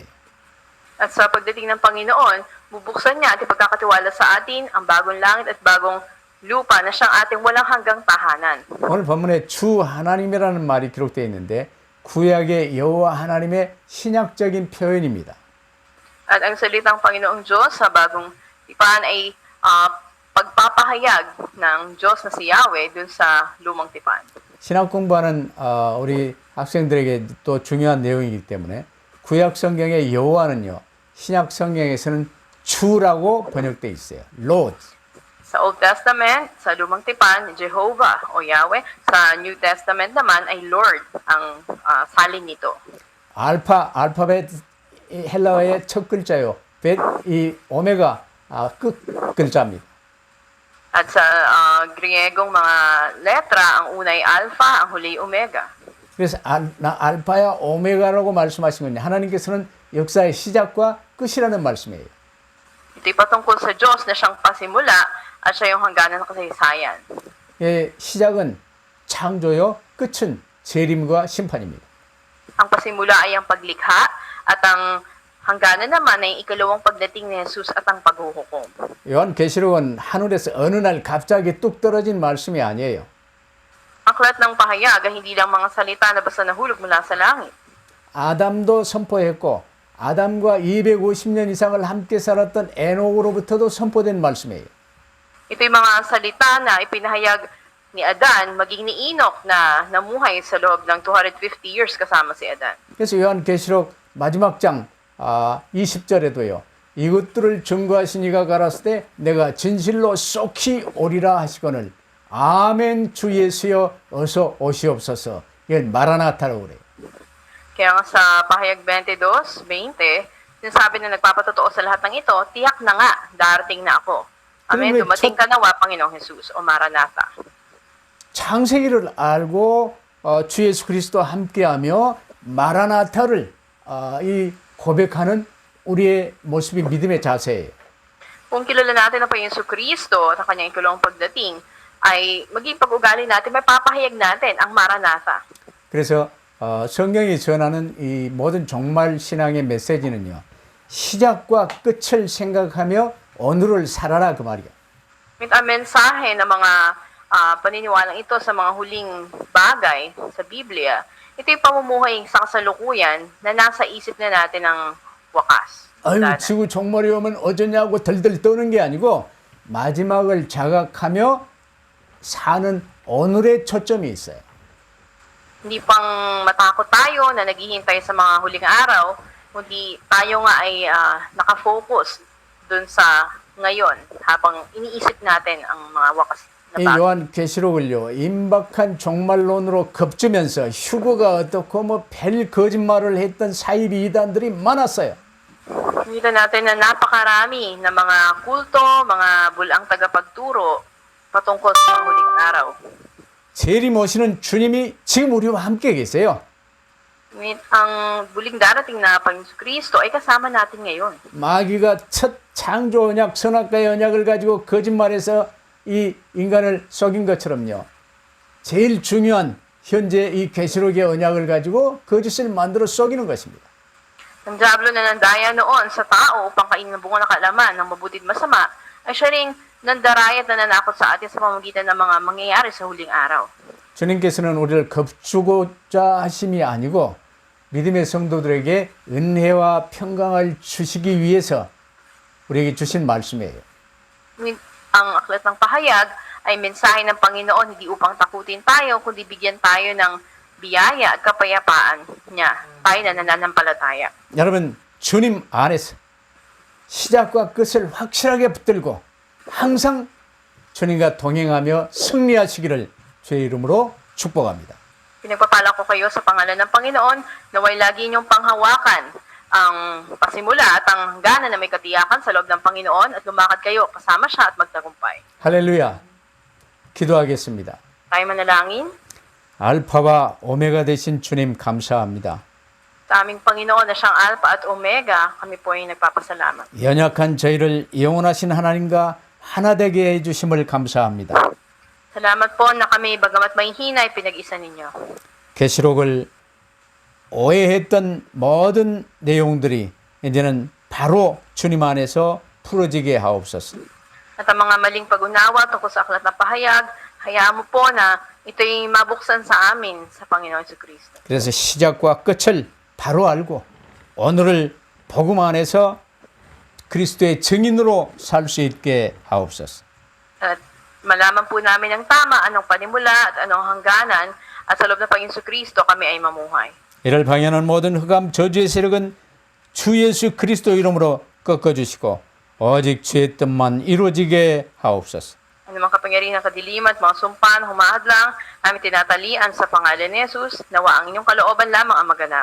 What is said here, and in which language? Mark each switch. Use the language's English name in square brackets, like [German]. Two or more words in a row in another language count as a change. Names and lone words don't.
[Filipino] At sa pagdating ng Panginoon, bubuksan niya at ipagkakatiwala sa atin ang bagong langit at bagong lupa na siyang ating walang hanggang tahanan. [Korean] 오늘 본문에 주 하나님이라는 말이 기록되어 있는데 구약의 여호와 하나님의 신약적인 표현입니다. [Filipino] At ang salitang Panginoong Diyos sa bagong tipan ay pagpapahayag ng Diyos na si Yahweh dun sa lumang tipan. [Korean] 신학 공부하는 우리 학생들에게 또 중요한 내용이기 때문에 구약 성경의 여호와는요, 신약 성경에서는 주라고 번역돼 있어요. [Filipino] Lord. Sa [English] Old Testament, [Filipino] sa lumang tipan, Jehovah o Yahweh. Sa [English] New Testament [Filipino] naman ay Lord ang salin nito. [Korean] 알파벳 헬라어의 첫 글자요. 이 오메가 끝 글자입니다. [Filipino] At sa Griegong mga letra, ang unay alpha, ang huli omega. [Korean] 그래서 알파야 오메가라고 말씀하신 건요, 하나님께서는 역사의 시작과 끝이라는 말씀이에요. [Filipino] Ito'y patungkol sa Diyos na siyang pasimula at siya yung hangganan ng kasaysayan. [Korean] 예, 시작은 창조요, 끝은 재림과 심판입니다. [Filipino] Ang pasimula ay ang paglikha at ang hangganan naman ay ikalawang pagdating ni Jesus at ang paghuhukom. [Korean] 요한계시록은 하늘에서 어느 날 갑자기 뚝 떨어진 말씀이 아니에요. [Filipino] Ang aklat ng pahayag ay hindi lang mga salita na basta nahulog mula sa langit. [Korean] 아담도 선포했고 아담과 250년 이상을 함께 살았던 에녹으로부터도 선포된 말씀이에요. [Filipino] Ito'y mga salita na ipinahayag ni Adan, maging ni Enoch na namuhay sa loob ng 250 years kasama si Adan. [Korean] 그래서 요한계시록 마지막 장 20절에도요. 이것들을 증거하신 이가 가라사대 때 내가 진실로 쏙히 오리라 하시거늘 아멘 주 예수여 어서 오시옵소서. 이건 마라나타라고 그래요. [Filipino] Kaya nga sa pahayag 22:20, sinasabi na nagpapatotoo sa lahat ng ito, tiyak na nga, darating na ako. Amen, [Korean] 그럼 왜 [Filipino] dumating ka nawa, Panginoong Jesus, o Maranatha. [Korean] 창세기를 알고 주 예수 그리스도와 함께하며 마라나타를 이 고백하는 우리의 모습이 믿음의 자세예요. [Filipino] Kung kilala natin ang Panginoong Kristo at ang kanyang ikalawang pagdating, ay maging pag-ugali natin, may papahayag natin ang Maranatha. [Korean] 그래서 성경이 전하는 이 모든 종말 신앙의 메시지는요, 시작과 끝을 생각하며 오늘을 살아라 그 말이야. [Filipino] Ang mensahe ng mga paniniwalang ito sa mga huling bagay sa Biblia, ito yung pamumuhay sa kasalukuyan na nasa isip na natin ang wakas. [Korean] 아유, 지구 종말이 오면 어쩌냐고 덜덜 떠는 게 아니고 마지막을 자각하며 사는 오늘의 초점이 있어요. [Filipino] Hindi pang matakot tayo na naghihintay sa mga huling araw, kundi tayo nga ay nakafocus dun sa ngayon habang iniisip natin ang mga wakas na 이 bagay. [Korean] 요한계시록을요, 임박한 종말론으로 겁주면서 휴거가 어떻고 뭐 별 거짓말을 했던 사이비 이단들이 많았어요. [Filipino] Nakita natin na napakarami na mga kulto, mga bulang tagapagturo patungkol sa mga huling araw. [Korean] 재림 오시는 주님이 지금 우리와 함께 계세요. [Filipino] Ngunit ang buling darating na Panginoon Kristo ay kasama natin ngayon. [Korean] 마귀가 첫 창조 언약, 선악과의 언약을 가지고 거짓말해서 이 인간을 속인 것처럼요. 제일 중요한 현재 이 계시록의 언약을 가지고 거짓을 만들어 속이는 것입니다. [Filipino] Ang Diablo na nandaya noon sa tao upang kainin ng bunga ng kaalaman ng mabuti at masama, ay siya ring nandarayat na nanakot sa atin sa pamamagitan ng mga mangyayari sa huling araw. [Korean] 주님께서는 우리를 겁주고자 하심이 아니고 믿음의 성도들에게 은혜와 평강을 주시기 위해서 우리에게 주신 말씀이에요. [Filipino] Ang aklat ng pahayag ay mensahe ng Panginoon hindi upang takutin tayo, kundi bigyan tayo ng biyaya at kapayapaan niya, tayo na nananampalataya. [Korean] 여러분, 주님 안에서 시작과 끝을 확실하게 붙들고 항상 주님과 동행하며 승리하시기를 주의 이름으로 축복합니다. [Filipino] Pinagpapala ko kayo sa pangalan ng Panginoon, naway lagi niyong panghawakan ang pasimula at ang gana na may katiyakan sa loob ng Panginoon at lumakad kayo kasama siya at magtagumpay. [Korean] 할렐루야. 기도하겠습니다. [Filipino] Tayo manalangin. [Korean] 알파와 오메가 되신 주님 감사합니다. [Filipino] Sa aming Panginoon na siyang Alpha at Omega, kami po ay nagpapasalamat. [Korean] 연약한 저희를 영원하신 하나님과 하나 되게 해주심을 감사합니다. [Filipino] Salamat po na kami, bagamat may hina, ay pinag-isa ninyo. [Korean] 계시록을 오해했던 모든 내용들이 이제는 바로 주님 안에서 풀어지게 하옵소서. [Filipino] At ang mga maling pag-unawa tungkol sa aklat na pahayag, hayaan mo po na ito'y mabuksan sa amin sa Panginoon Jesucristo. [Korean] 그래서 시작과 끝을 바로 알고 오늘을 복음 안에서 그리스도의 증인으로 살 수 있게 하옵소서. [Filipino] At malaman po namin ang tama, anong panimula at anong hangganan, at sa loob ng Panginoon Kristo kami ay mamuhay. [Korean] 이를 방해하는 모든 흑암 저주의 세력은 주 예수 그리스도 이름으로 꺾어주시고 오직 주의 뜻만 이루어지게 하옵소서. [Filipino] Anumang kapangyarihan ng kadiliman at mga sumpa na humahadlang, namin tinatalian sa pangalan ni Jesus, nawa ang inyong kalooban lamang ang maganap.